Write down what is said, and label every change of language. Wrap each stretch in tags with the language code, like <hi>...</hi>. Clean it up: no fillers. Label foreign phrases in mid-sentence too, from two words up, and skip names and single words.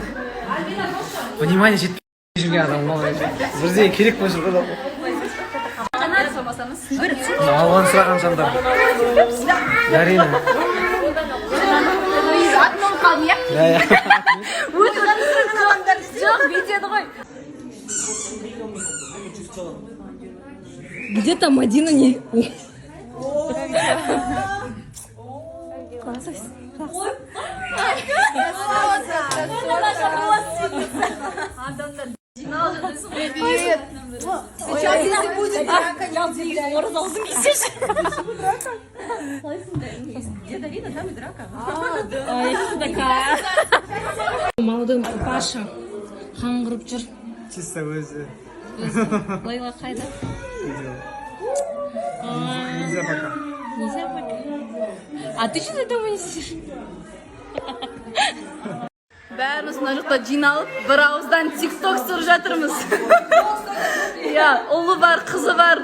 <kk>Внимание жетпей жүрген адам. Бірден керек болып жүр ғой. Алған сұраған жандар. Әрине. Атынан қалдым, иә? Жоқ, бүйтеді ғой.</kk> <ru>Где-то Мадина не... Класс. Привет. Сейчас если будет драка, я</ru> <kk>оразалдың кесеш.</kk> <ru>Где Давида, там и драка. Ай, такая. Молодой Паша</ru> <kk>қаңғырып жүр. Чисто өзі. Лейла қайда?</kk> <ru>Нельзя пока. Нельзя пока. А ты что дома не сидишь?</ru> <kk>Бәріміз мына жақта жиналып, бір ауыздан тик-ток түсіріп жатырмыз. Иә, ұлы бар, қызы бар.</kk>